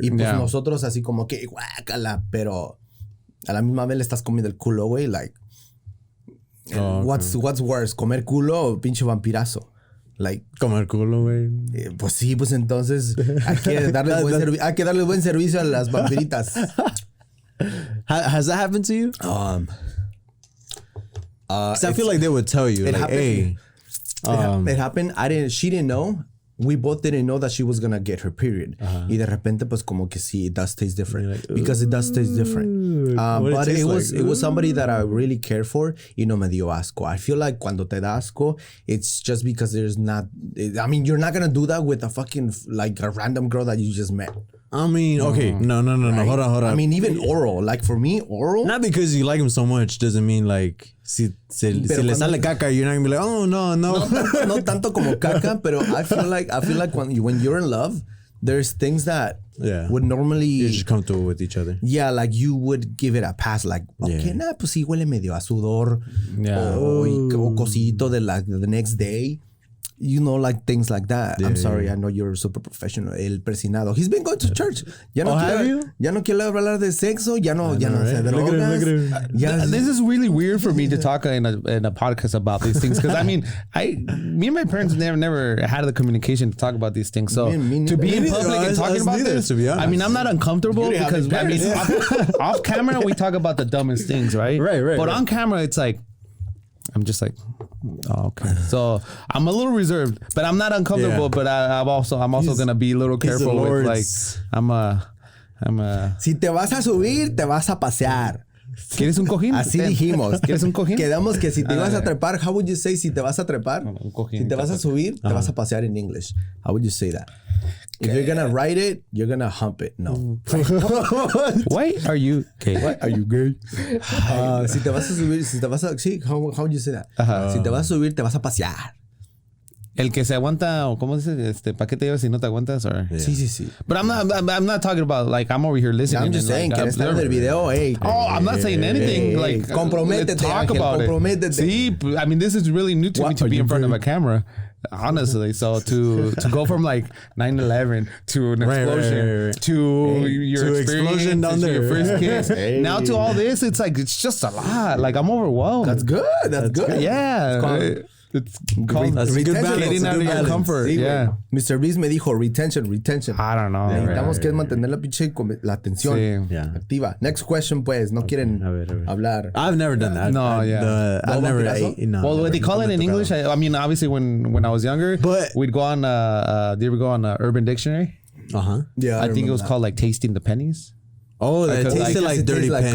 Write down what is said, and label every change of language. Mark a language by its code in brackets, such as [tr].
[es] Y pues nosotros así como que guácala, pero a la misma vez le estás comiendo el culo, güey. [en] Like, what's worse, [es] comer culo o pinche vampirazo? Like, comer culo, güey. Pues sí, pues entonces hay que darle buen servicio a las vampiritas. [en] Has that happened to you? Because I feel like they would tell you, like, hey. It happened. She didn't know. We both didn't know that she was gonna get her period. [es] Y de repente, pues como que sí, [en] it does taste different. Like, because it does taste different. But it was somebody that I really cared for. [es] Y no me dio asco. [en] I feel like [es] cuando te da asco, [en] it's just because there's not. I mean, you're not gonna do that with a fucking like a random girl that you just met. I mean, okay, no. Right? Hold on. I mean, even oral. Like for me, oral. Not because you like him so much doesn't mean like [es] si le sale caca, [en] you're not gonna be like, oh no. [es] No tanto como caca, pero [en] I feel like when you're in love, there's things that would normally you're just comfortable with each other. Yeah, like you would give it a pass. Like, okay, [es] pues sí huele medio a sudor, o cosito de [en] the next day. You know, like things like that. I'm sorry, I know you're super professional. [es] El persinado. [en] He's been going to church. [es] Ya no quiere hablar de sexo. Ya no se drogas. [en] This is really weird for me to talk in a podcast about these things because I mean, me and my parents never had the communication to talk about these things. So to be in public and talking about this, I mean, I'm not uncomfortable because I mean, off camera we talk about the dumbest things, right? Right. But on camera, it's like I'm just like. Oh, okay. So I'm a little reserved, but I'm not uncomfortable. But I'm also gonna be a little careful with like I'm a. [es] Si te vas a subir, te vas a pasear. ¿Quieres un cojín? Así dijimos. ¿Quieres un cojín? Quedamos que si te vas a trepar, [en] how would you say [es] si te vas a trepar? Un cojín. Si te vas a subir, te vas a pasear [en] in English. How would you say that? If you're gonna ride it, you're gonna hump it. No. Why are you gay? Why are you gay? [es] Si te vas a subir, sí, [en] how would you say that? [es] Si te vas a subir, te vas a pasear. El que se aguanta, o cómo dice, ¿para qué te llevas si no te aguantas? [en] Or? Yeah. Sí. But I'm not talking about like I'm over here listening. I'm just saying, [es] que estar en el video, hey. [en] Oh, I'm not saying anything. Like [es] comprométete, [en] talk about it. See, I mean, this is really new to me to be in front of a camera. Honestly, so to go from like 9/11 to an explosion to your explosion down there, your first kiss, now to all this, it's like it's just a lot. Like I'm overwhelmed. That's good. Yeah. It's called getting out of your comfort. [es] Sí, [en] yeah. [es] Mr. Beast me dijo retention. [en] I don't know. [es] Necesitamos que es mantener la pinche la atención activa. [en] Next question, [es] pues. No quieren hablar. [en] I've never done that. I've never. Well, what they call it in English. I mean, obviously, when I was younger, but we'd go on. Did you ever go on Urban Dictionary? Yeah, I think it was called like tasting the pennies. Oh, that tasted like dirty penny.